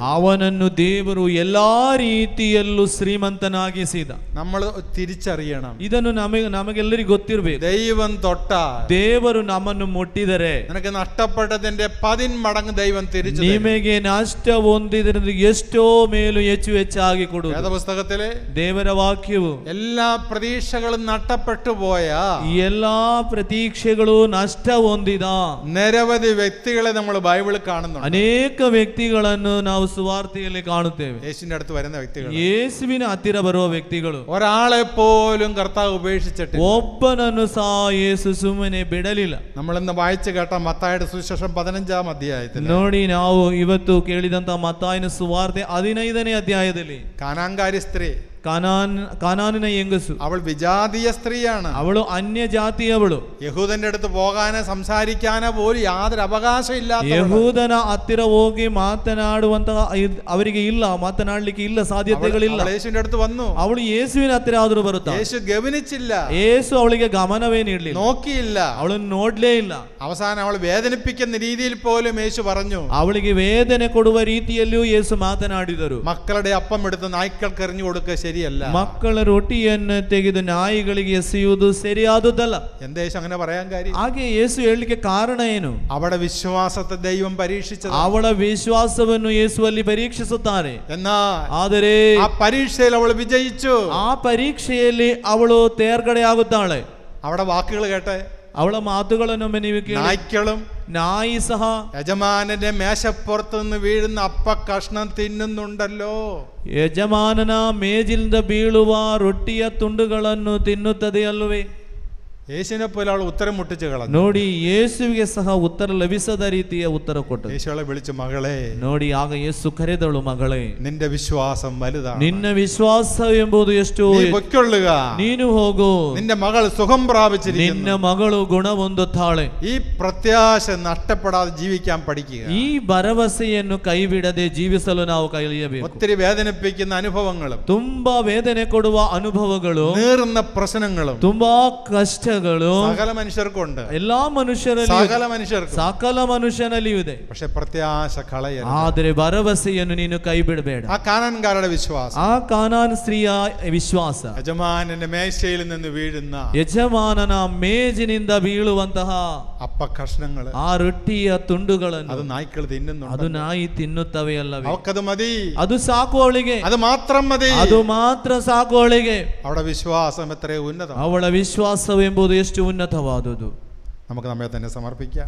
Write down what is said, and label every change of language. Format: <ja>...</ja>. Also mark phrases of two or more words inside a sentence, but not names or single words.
<kn>ಅವನನ್ನು ದೇವರು ಎಲ್ಲಾ ರೀತಿಯಲ್ಲೂ ಶ್ರೀಮಂತನಾಗಿಸಿದ.</kn> <ml>നമ്മൾ തിരിച്ചറിയണം,</ml> <kn>ಇದನ್ನು ನಮಗೆಲ್ಲರಿಗೂ ಗೊತ್ತಿರಬೇಕು.</kn> <ml>ദൈവം തൊട്ട</ml> <kn>ದೇವರು ನಮ್ಮನ್ನು ಮುಟ್ಟಿದರೆ</kn> <ml>നിനക്ക് നഷ്ടപ്പെട്ടതിന്റെ 10 മടങ്ങ് ദൈവം തിരിച്ചു തരും.</ml> <kn>ನಿಮಗೆ ನಷ್ಟ ಹೊಂದಿದ್ರಿಂದ ಎಷ್ಟೋ ಮೇಲೂ ಹೆಚ್ಚು ಹೆಚ್ಚಾಗಿ ಕೊಡುವುದು.</kn> <ml>വേദപുസ്തകത്തിലെ</ml> <kn>ದೇವರ ವಾಕ್ಯವು</kn> <ml>എല്ലാ പ്രതീക്ഷകളും നഷ്ടപ്പെട്ടു പോയ</ml> <kn>ಎಲ್ಲಾ ಪ್ರತೀಕ್ಷೆಗಳು ನಷ್ಟ ಹೊಂದಿದ</kn> <ml>നിരവധി വ്യക്തികളെ നമ്മൾ ബൈബിളിൽ കാണുന്നുണ്ട്.</ml> <kn>ಅನೇಕ ವ್ಯಕ್ತಿಗಳನ್ನು ನಾವು ಸುವಾರ್ತೆಯಲ್ಲಿ ಕಾಣುತ್ತೇವೆ.</kn> <ml>യേശുവിന്റെ അടുത്ത് വരുന്ന വ്യക്തികൾ,</ml> <kn>ಯೇಸುವಿನ ಹತ್ತಿರ ಬರುವ ವ್ಯಕ್ತಿಗಳು,</kn> <ml>ഒരാളെ പോലും കർത്താവ് ഉപേക്ഷിച്ചിട്ടില്ല.</ml> <kn>ಒಬ್ಬನನ್ನು ಸಹ ಯೇಸು ಸುಮ್ಮನೆ ಬಿಡಲಿಲ್ಲ.</kn> <ml>നമ്മൾ ഇന്ന് വായിച്ചു കേട്ട മത്തായിയുടെ സുവിശേഷം 15-ാം അധ്യായത്തിൽ</ml> <kn>ನೋಡಿ, ನಾವು ಇವತ್ತು ಕೇಳಿದಂತ ಮತ್ತಾಯನ ಸುವಾರ್ತೆ 15ನೇ ಅಧ್ಯಾಯದಲ್ಲಿ</kn> <ml>കാനാൻകാരി സ്ത്രീ,</ml> <kn>ಕಾನಾನಿನ ಹೆಂಗಸು,</kn> <ml>അവൾ വിജാതീയ സ്ത്രീയാണ്.</ml> <kn>ಅವಳು ಅನ್ಯ ಜಾತಿಯವಳು.</kn> <ml>യഹൂദന്റെ അടുത്ത് പോകാനോ സംസാരിക്കാനോ പോലും യാതൊരു അവകാശം ഇല്ലാത്ത,</ml> <kn>ಯಹೂದನ ಹತ್ತಿರ ಹೋಗಿ ಮಾತನಾಡುವಂತಹ ಅವರಿಗೆ ಇಲ್ಲ, ಮಾತನಾಡಲಿಕ್ಕೆ ಇಲ್ಲ, ಸಾಧ್ಯತೆಗಳಿಲ್ಲ.</kn> <ml>യേശുവിന്റെ അടുത്ത് വന്നു.</ml> <kn>ಅವಳು ಯೇಸುವಿನ ಹತ್ತಿರ ಆದರೂ ಬರುತ್ತಾ,</kn> <ml>യേശു ഗവനിച്ചില്ല,</ml> <kn>ಯೇಸು ಅವಳಿಗೆ ಗಮನವೇ ನೀಡಲಿಲ್ಲ,</kn> <ml>നോക്കിയില്ല,</ml> <kn>ಅವಳನ್ನು ನೋಡ್ಲೇ ಇಲ್ಲ.</kn> <ml>അവസാനം അവൾ വേദനിപ്പിക്കുന്ന രീതിയിൽ പോലും യേശു പറഞ്ഞു.</ml> <kn>ಅವಳಿಗೆ ವೇದನೆ ಕೊಡುವ ರೀತಿಯಲ್ಲಿಯೂ ಯೇಸು ಮಾತನಾಡಿದರು.</kn> <ml>മക്കളുടെ അപ്പം എടുത്ത് നായ്ക്കൾക്ക് എറിഞ്ഞു കൊടുക്കുക ശരിയല്ല.</ml> <kn>ಮಕ್ಕಳ ರೊಟ್ಟಿಯನ್ನು ತೆಗೆದು ನಾಯಿಗಳಿಗೆ ಎಸೆಯುವುದು ಸರಿಯಾದುದಲ್ಲ.</kn> <ml>എന്താ യേശു അങ്ങനെ പറയാൻ കാര്യം?</ml> <kn>ಹಾಗೆ ಯೇಸು ಹೇಳಲಿಕ್ಕೆ ಕಾರಣ ಏನು?</kn> <ml>അവിടെ വിശ്വാസത്തെ ദൈവം പരീക്ഷിച്ചത്.</ml> <kn>ಅವಳ ವಿಶ್ವಾಸವನ್ನು ಯೇಸುವಲ್ಲಿ ಪರೀಕ್ಷಿಸುತ್ತಾರೆ. ಆದರೆ</kn> <ml>ആ പരീക്ഷയിൽ അവൾ വിജയിച്ചു.</ml> <kn>ಆ ಪರೀಕ್ಷೆಯಲ್ಲಿ ಅವಳು ತೇರ್ಗಡೆ ಆಗುತ್ತಾಳೆ.</kn> <ml>അവിടെ വാക്കുകൾ കേട്ടെ,</ml> <kn>ಅವಳ ಮಾತುಗಳನ್ನೊಮ್ಮೆ ನೀವು ಕೇಳಿ.</kn> <ml>നായ്ക്കളും</ml> <kn>ನಾಯಿ ಸಹ</kn> <ml>യജമാനന്റെ മേശപ്പുറത്ത് നിന്ന് വീഴുന്ന അപ്പ കഷ്ണം തിന്നുന്നുണ്ടല്ലോ.</ml> <kn>ಯಜಮಾನನ ಮೇಜಿನಿಂದ ಬೀಳುವ ರೊಟ್ಟಿಯ ತುಂಡುಗಳನ್ನು ತಿನ್ನುತ್ತದೆ ಅಲ್ಲವೇ?</kn> <ml>യേശുവിനെ പോലെ അവൾ ഉത്തരം മുട്ടിച്ച് കളഞ്ഞു.</ml> <kn>ನೋಡಿ, ಯೇಸುವಿಗೆ ಸಹ ಉತ್ತರ ಲಭಿಸದ ರೀತಿಯ ಉತ್ತರ ಕೊಟ್ಟರು.</kn> <ml>യേശുവളെ വിളിച്ചു, മകളെ.</ml> <kn>ನೋಡಿ, ಆಗ ಯೇಸು ಕರೆದಳು, ಮಗಳೇ,</kn> <ml>നിന്റെ വിശ്വാസം വലുതാണ്,</ml> <kn>ನಿನ್ನ ವಿಶ್ವಾಸ ಎಂಬುದು ಎಷ್ಟು,</kn> <ml>പൊയ്ക്കൊള്ളുക,</ml> <kn>ನೀನು ಹೋಗು,</kn> <ml>നിന്റെ മകൾ സുഖം പ്രാപിച്ചിരിക്കുന്നു.</ml> <kn>ನಿನ್ನ ಮಗಳು ಗುಣ ಹೊಂದುತ್ತಾಳೆ.</kn> <ml>ഈ പ്രത്യാശ നഷ്ടപ്പെടാതെ ജീവിക്കാൻ പഠിക്കുക.</ml> <kn>ಈ ಭರವಸೆಯನ್ನು ಕೈ ಬಿಡದೆ ಜೀವಿಸಲು ನಾವು ಕಲಿಯಬೇಕು.</kn> <ml>ഒത്തിരി വേദനിപ്പിക്കുന്ന അനുഭവങ്ങളും,</ml> <kn>ತುಂಬಾ ವೇದನೆ ಕೊಡುವ ಅನುಭವಗಳು,</kn> <ml>നീറുന്ന പ്രശ്നങ്ങളും</ml> <kn>ತುಂಬಾ ಕಷ್ಟಗಳು</kn> <ml>സകല മനുഷ്യർക്കുണ്ട്.</ml> <kn>ಎಲ್ಲಾ ಮನುಷ್ಯರಲ್ಲಿ,</kn> <ml>സകല മനുഷ്യർക്കും,</ml> <kn>ಸಕಲ ಮನುಷ್ಯನಲ್ಲಿಯೂ ಇದೆ.</kn> <ml>പക്ഷെ പ്രത്യാശ കളയരുത്.</ml> <kn>ಆದರೆ ಭರವಸೆಯನ್ನು ನೀನು ಕೈ ಬಿಡಬೇಡ.</kn> <ml>ആ കാനാൻകാരുടെ വിശ്വാസം,</ml> <kn>ಆ ಕಾನಾನ್ ಸ್ತ್ರೀಯ ವಿಶ್ವಾಸ,</kn> <ml>യജമാനന്റെ മേശയിൽ നിന്ന് വീഴുന്ന</ml> <kn>ಯಜಮಾನನ ಮೇಜಿನಿಂದ ಬೀಳುವಂತಹ</kn> <ml>അപ്പ കഷ്ണങ്ങള്,</ml> <kn>ಆ ರೊಟ್ಟಿಯ ತುಂಡುಗಳನ್ನು</kn> <ml>അത് നായ്ക്കൾ തിന്നുന്നു.</ml> <kn>ಅದು ನಾಯಿ ತಿನ್ನುತ್ತವೆ ಅಲ್ಲವೇ?</kn> <ml>അവക്കത് മതി,</ml> <kn>ಅದು ಸಾಕು ಅವಳಿಗೆ,</kn> <ml>അത് മാത്രം മതി.</ml> <kn>ಅದು ಮಾತ್ರ ಸಾಕು ಅವಳಿಗೆ.</kn> <ml>അവിടെ വിശ്വാസം എത്രയോ ഉന്നതം.</ml> <kn>ಅವಳ ವಿಶ್ವಾಸವೆಂಬುದು ಎಷ್ಟು ಉನ್ನತವಾದುದು.</kn> <ml>നമുക്ക് നമ്മെ തന്നെ സമർപ്പിക്കാം.</ml>